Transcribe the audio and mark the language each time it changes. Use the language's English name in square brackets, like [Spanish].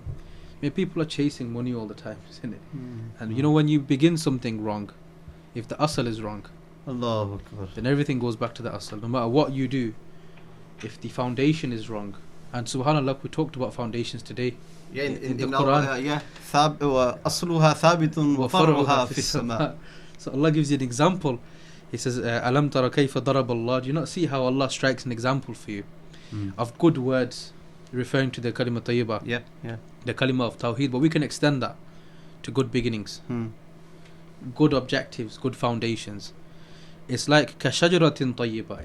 [English] I mean, people are chasing money all the time, isn't it? And you know, when you begin something wrong, if the asal is wrong, Allahu Akbar, then everything goes back to the asal. No matter what you do, if the foundation is wrong, and subhanAllah, we talked about foundations today. Yeah, in the Quran. Yeah, [Arabic] أصلها ثابت وفرعها في السماء. [English] So Allah gives you an example. He says, [Arabic] Alam tara kayfa darab Allah. [English] Do you not see how Allah strikes an example for you of good words, referring to the kalima tayyibah, the kalima of tawheed, but we can extend that to good beginnings, good objectives, good foundations. It's like kashajaratin tayyibah.